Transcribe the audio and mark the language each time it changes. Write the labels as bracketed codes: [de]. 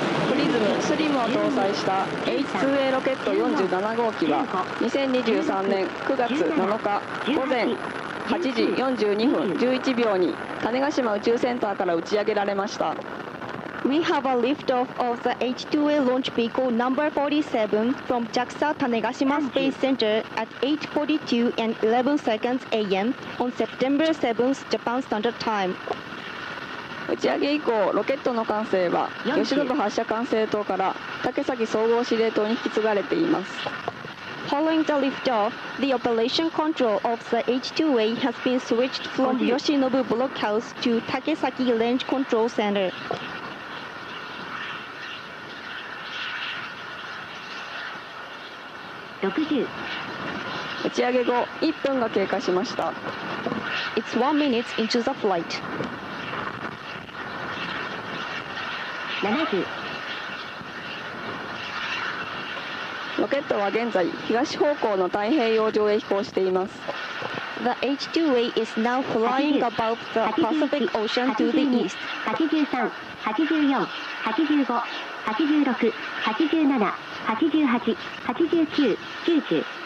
[ja] プリズムスリムを搭載した H2A ロケット47号機は2023年9月7日午前8時42分11秒に種子島宇宙センターから打ち上げられました。 [en] We have a liftoff of the H2A launch vehicle number 47 from JAXA Tanegashima Space Center at 8:42 and 11 seconds a.m. on September 7th Japan Standard Time. [ja] 打ち上げ以降ロケットの管制は吉信発射管制塔から竹崎総合司令塔に引き継がれています。 [en] Following the liftoff, the operation control of the H2A has been switched from Yoshinobu Blockhouse to Takesaki Range Control Center. [ja] 60、打ち上げ後1分が経過しました。 [en] It's 1 minute into the flight. [ja] 70、ロケットは現在東方向の太平洋上へ飛行しています。 [en] The H2A is now flying above the Pacific Ocean to the east. [ja] 83、84、85、86、87、88、89、90。